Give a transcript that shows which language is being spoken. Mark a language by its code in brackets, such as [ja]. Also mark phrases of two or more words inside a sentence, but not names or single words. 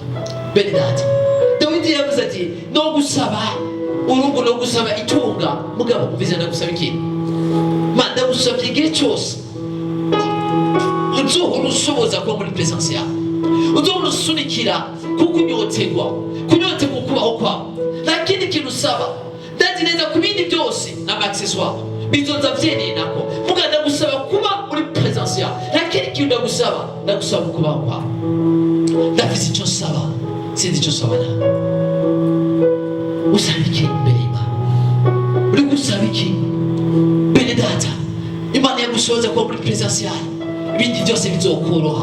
[rn] Bene data, Dawidi yavuze ati no gusaba urugo, no gusaba itunga, mugabo uvize ndagusaba ikintu, ma ndagusaba igihe cyose uzohora ushoboza kuba muri presence yawe, uzohora usunikira kukunyotegwa kubaho kwawe. Nta kindi kintu usaba, ndazi neza ku bindi byose n'amaccessoire bizoza byeneye nako, muga ndagusaba kuba muri presence yawe. Nta kindi kintu ndagusaba mu kubaho kwawe. Ndafise icyo nsaba, sinzi icyo nsaba nawe. Usaba iki imbere y'Imana? Uri gusaba iki? Bene data, Imana yagushoboza kuba muri presence yawe, ibindi byose bizokoroha.